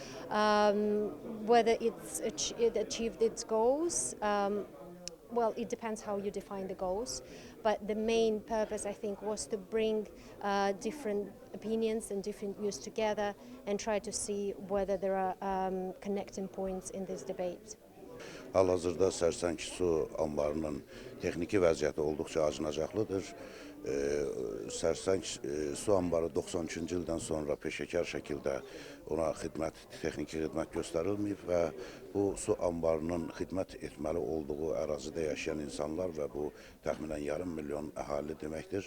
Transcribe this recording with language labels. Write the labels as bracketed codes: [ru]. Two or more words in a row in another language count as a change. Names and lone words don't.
[en] Whether it achieved its goals, well, it depends how you define the goals, but the main purpose, I think, was to bring different opinions and different views together and try to see whether there are connecting points in this debate. [az] Hal-hazırda Serseng su anbarının texniki vəziyyəti olduqca acınacaqlıdır. Serseng su anbarı 93-cü ildən sonra peşəkar şəkildə ona texniki xidmət göstərilməyib və bu su anbarının xidmət etməli olduğu ərazidə yaşayan insanlar və bu təxminən yarım milyon əhali deməkdir.